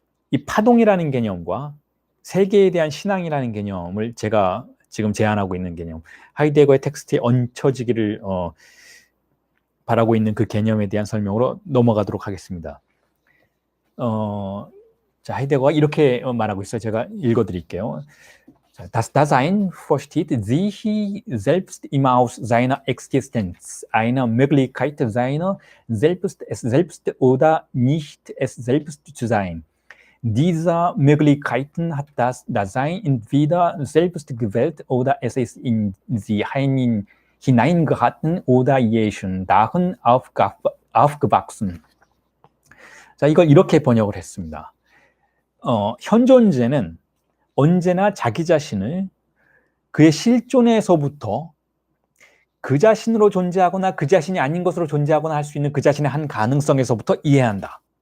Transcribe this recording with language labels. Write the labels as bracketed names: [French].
[Korean] 이 파동이라는 개념과 세계에 대한 신앙이라는 개념을 제가 지금 제안하고 있는 개념, 하이데거의 텍스트에 얹혀지기를 바라고 있는 그 개념에 대한 설명으로 넘어가도록 하겠습니다. 자, 하이데거가 이렇게 말하고 있어요. 제가 읽어드릴게요. [German] Das Dasein versteht sich selbst im Aus seiner Existenz, einer Möglichkeit seiner selbst, es selbst oder nicht es selbst zu sein. Dieser Möglichkeiten hat das Dasein entweder selbst gewählt oder es ist in sie hineingeraten oder je schon darin aufgewachsen. [Korean] 자, 이걸 이렇게 번역을 했습니다. 현존재는 언제나 자기 자신을 그의 실존에서부터 그 자신으로 존재하거나 그 자신이 아닌 것으로 존재하거나 할 수 있는 그 자신의 한 가능성에서부터 이해한다.